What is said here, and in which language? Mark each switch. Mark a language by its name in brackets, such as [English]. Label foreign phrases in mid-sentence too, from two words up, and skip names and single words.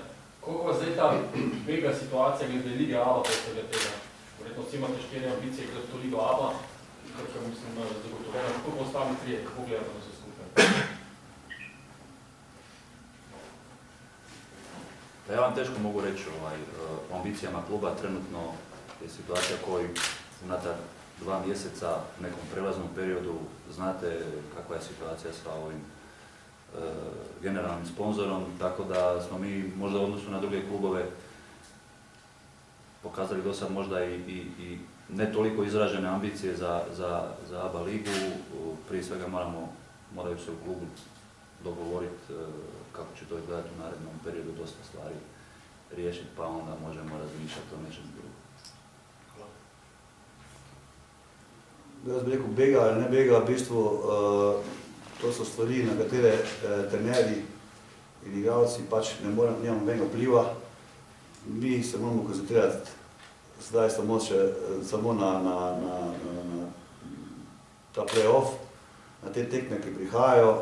[Slovenian] Koliko vas zdaj ta bega situacija glede Lige ABA pa vsega tega? Verjetno vsi imate 4 ambicije glede to Ligo ABA, kar mislim, da je zagotovljeno. Kako pa ostali 3, kako gledate na vse skupaj? [Croatian] Ja vam teško mogu reći o ambicijama kluba. Trenutno je situacija koju unatar 2 mjeseca u nekom prelaznom periodu znate kakva je situacija sa ovim generalnim sponzorom, tako da smo mi možda u odnosu na druge klubove pokazali do sad možda i ne toliko izražene ambicije za ABA ligu. Prije svega moraju se u klubu dogovoriti kako će to izgledati u narednom periodu, dosta stvari riješiti, pa onda možemo razmišljati o nečem drugom. [Slovenian] Jaz bi rekel, bega ali ne bega, v bistvu to so stvari, na katere trenerji in igralci pač nimamo nobenega vpliva. Mi se moramo koncentrirati zdaj samo na ta play-off, na te tekme, ki prihajajo.